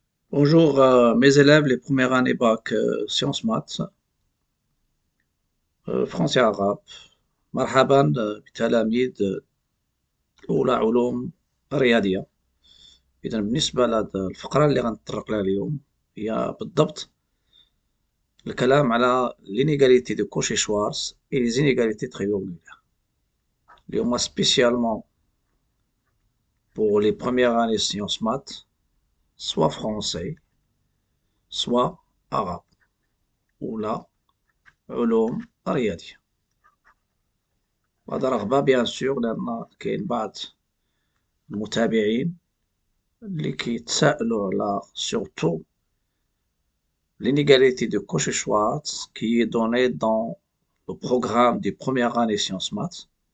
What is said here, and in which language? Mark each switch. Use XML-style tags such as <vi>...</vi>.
<fr>Bonjour mes élèves, les premières années bac sciences maths, français arabe.</fr> <ar>مرحبا بتلاميذ أولى علوم رياضية. إذا بالنسبة للفقرة اللي غنتطرق لها اليوم هي بالضبط الكلام على</ar> <fr>l'inégalité de Cauchy-Schwarz et les inégalités triangulaires.</fr> <ar>اليوم</ar> <fr>spécialement pour les premières années sciences maths, soit français, soit arabe.</fr> <ar>أولى علوم رياضية. وهذا رغبة بيان سور لأن كاين بعض المتابعين اللي كيتسائلوا على</ar> <fr>surtout l'inégalité de Cauchy-Schwarz qui est donnée dans le programme des premières années sciences maths.</fr>